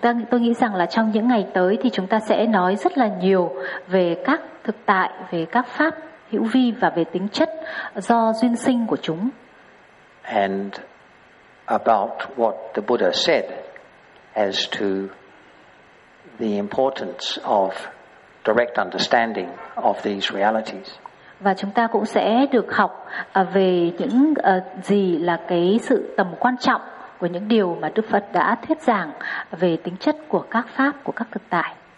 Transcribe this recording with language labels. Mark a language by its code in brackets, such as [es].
[vi] Tôi nghĩ rằng là trong những ngày tới thì chúng ta sẽ nói rất là nhiều về các thực tại, về các pháp hữu vi và về tính chất do duyên sinh của chúng. [en] And about what the Buddha said as to the importance of direct understanding of these realities. [vi] Và chúng ta cũng sẽ được học về những gì là cái sự tầm quan trọng của những điều mà Đức Phật đã thuyết giảng về tính chất của các pháp, của các thực tại.